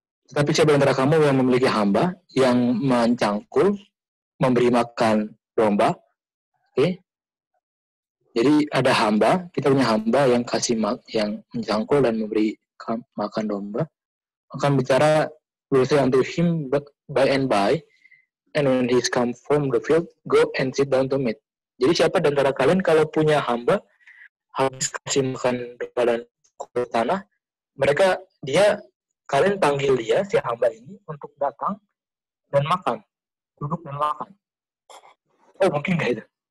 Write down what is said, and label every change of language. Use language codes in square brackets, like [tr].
[id] Tetapi siapa di antara kamu yang memiliki hamba yang mencangkul, memberi makan domba? Oke. Jadi ada hamba, kita punya hamba yang yang mencangkul dan memberi makan domba. Akan bicara, [en] will say unto him by and by, and when he's come from the field, go and sit down to meat. [id] Jadi siapa di antara kalian kalau punya hamba habis kasih makan domba dan tanah, kalian panggil dia si hamba ini untuk datang dan makan, duduk dan makan. Oh mungkin nggak itu?